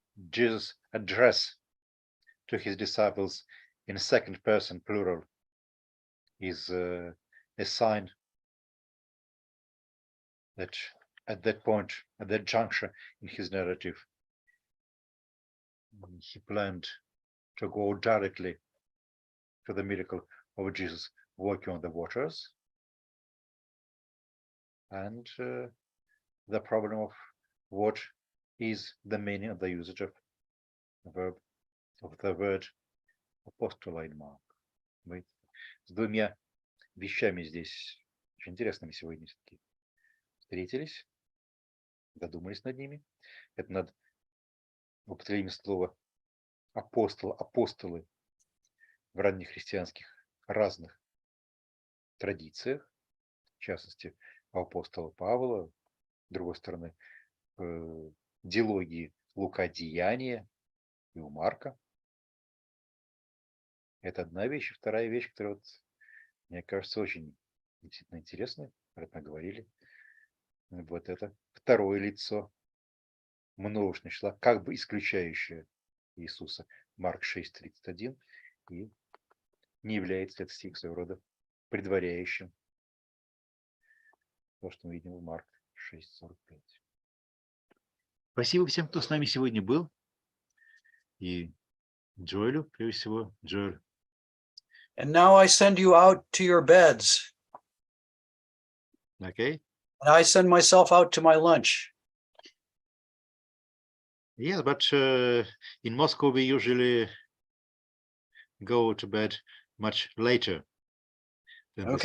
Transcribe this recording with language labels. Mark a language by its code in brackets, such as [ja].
[en] Jesus' address to his disciples in second person plural is a sign that at that point, at that juncture in his narrative, he planned to go directly to the miracle of Jesus walking on the waters, and the problem of what is the meaning of the usage of the word apostola in Mark. [ru] Мы с двумя вещами здесь очень интересными сегодня все-таки встретились, задумались над ними. Это над употреблением слова апостол, апостолы в ранних христианских разных традициях, в частности, у апостола Павла, с другой стороны, в диалогии Лука Деяния и у Марка. Это одна вещь. Вторая вещь, которая, вот, мне кажется, очень действительно интересная, про это говорили. Вот это второе лицо множественного числа, как бы исключающее Иисуса, Марк 6:31, и не является этот стих своего рода предваряющим то, что мы видим в Марк 6:45. Спасибо всем, кто с нами сегодня был. И Джоэлю, прежде всего, Джоэль. [en] And now I send you out to your beds. Okay. And I send myself out to my lunch. Yes, but in Moscow we usually go to bed much later than this.